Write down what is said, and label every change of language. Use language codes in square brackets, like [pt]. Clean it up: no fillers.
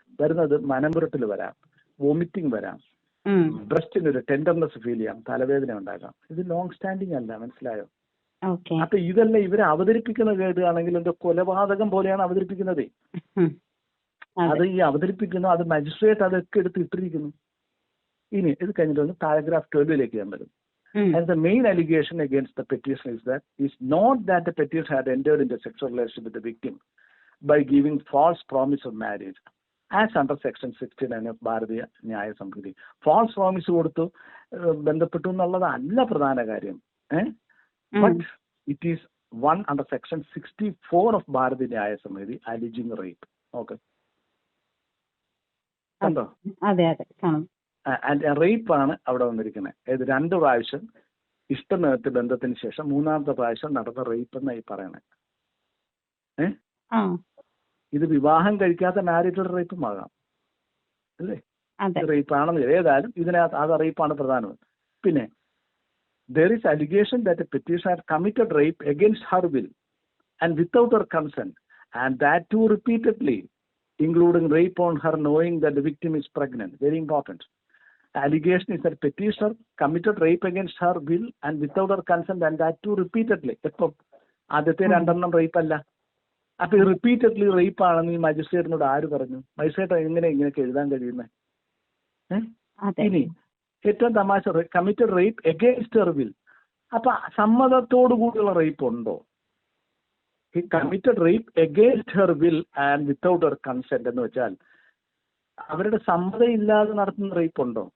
[ml] വരുന്നത് മനംപുരട്ടിൽ വരാം, വോമിറ്റിംഗ് വരാം, ബ്രസ്റ്റിന് ഒരു ടെൻഡർനെസ് ഫീൽ ചെയ്യാം, തലവേദന ഉണ്ടാകാം. ഇത് ലോങ് സ്റ്റാൻഡിങ് അല്ല, മനസ്സിലായോ? അപ്പൊ ഇതെല്ലാം ഇവരെ അവതരിപ്പിക്കുന്ന കേടുകയാണെങ്കിൽ എന്തോ കൊലപാതകം പോലെയാണ് അവതരിപ്പിക്കുന്നത്. അത് ഈ അവതരിപ്പിക്കുന്നു, അത് മജിസ്ട്രേറ്റ് അതൊക്കെ എടുത്ത് ഇട്ടിരിക്കുന്നു. ഇനി ഇത് കഴിഞ്ഞിട്ട് പാരഗ്രാഫ് 12 ഞാൻ വരും. [en] And the main allegation against the petitioner is not that the petitioner had entered into a sexual relationship with the victim by giving false promise of marriage, as under section 69 of Bharatiya Nyaya Sanhita. [ml] False promise കൊടുത്തു ബന്ധപ്പെട്ടു എന്നുള്ളതല്ല പ്രധാന കാര്യം. [en] But it is one under section 64 of Bharatiya Nyaya Sanhita alleging rape. Okay. [ml] കണ്ടോ? അതെ അതെ. റേപ്പ് ആണ് അവിടെ വന്നിരിക്കുന്നത്. ഏത് 2 പ്രാവശ്യം ഇഷ്ടനിമിത്ത ബന്ധത്തിന് ശേഷം 3ാമത്തെ പ്രാവശ്യം നടന്ന റേപ്പ് എന്നായി പറയണേ. ഇത് വിവാഹം കഴിക്കാത്ത മാരിറ്റൽ റേപ്പും ആകാം അല്ലേ? റേപ്പ് ആണെന്ന് ഏതായാലും ഇതിനകത്ത് അത് റേപ്പാണ് പ്രധാനം. [en] പിന്നെ there is allegation that a petitioner had committed rape against her will and without her consent, and that too repeatedly, including rape on her knowing that the victim is pregnant. Very important. The allegation is that petitioner committed rape against her will and without her consent, and that too repeatedly. [ml] എപ്പം ആദ്യത്തെ 2 rape അല്ല. അപ്പൊ ഈ repeatedly rape ആണെന്ന് ഈ മജിസ്ട്രേറ്റിനോട് ആര് പറഞ്ഞു? Magistrate ഇങ്ങനെയൊക്കെ എഴുതാൻ കഴിയുന്നത്? ഇനി ഏറ്റവും തമാശ, [en] Committed rape against her will. [ml] അപ്പൊ സമ്മതത്തോടു കൂടിയുള്ള റേപ്പ് ഉണ്ടോ? [en] he committed rape against her will and without her consent [ml] എന്ന് വെച്ചാൽ അവരുടെ സമ്മതം ഇല്ലാതെ നടത്തുന്ന റേപ്പ് ഉണ്ടോ?